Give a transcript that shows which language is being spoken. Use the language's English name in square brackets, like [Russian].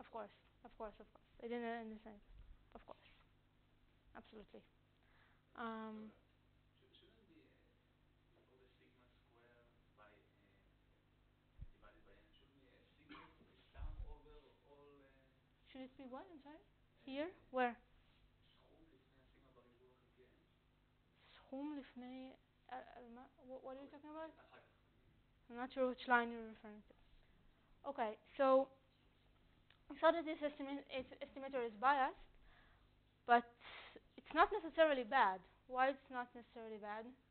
[English] Of course. I didn't understand. Of course. Absolutely. Shouldn't be before the sigma square by divided by n, shouldn't be sigma sum over all Should it be what? I'm sorry? Here? Where? [Hebrew] סכום לפני הסיגמה בריבוע חלקי n? סכום לפני... [English] what are you talking about? [Hebrew] אחר כך. [English] I'm not sure which line you're referring to. Okay, so we saw that this estimator is biased, but it's not necessarily bad. Why it's not necessarily bad?